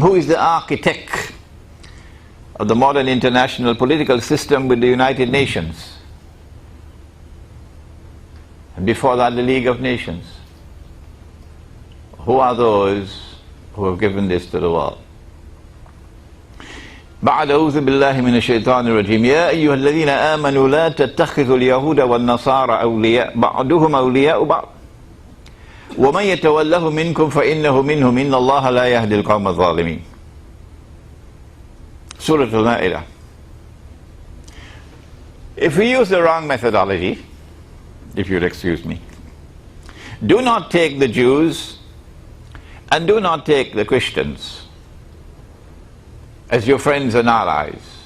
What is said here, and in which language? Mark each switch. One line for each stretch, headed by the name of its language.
English: Who is the architect of the modern international political system with the United Nations? And before that, the League of Nations. Who are those who have given this to the world?
Arabic: بعد أعوذ بالله من الشيطان الرجيم يا أيها الذين آمنوا لا تتخذوا اليهود والنصارى أولياء بعضهم أولياء بعض ومن يتوله منكم فإنه منهم إن الله لا يهدي القوم الظالمين.
English: Surah Al-Ma'idah. If we use the wrong methodology, if you'll excuse me, do not take the Jews and do not take the Christians as your friends and allies.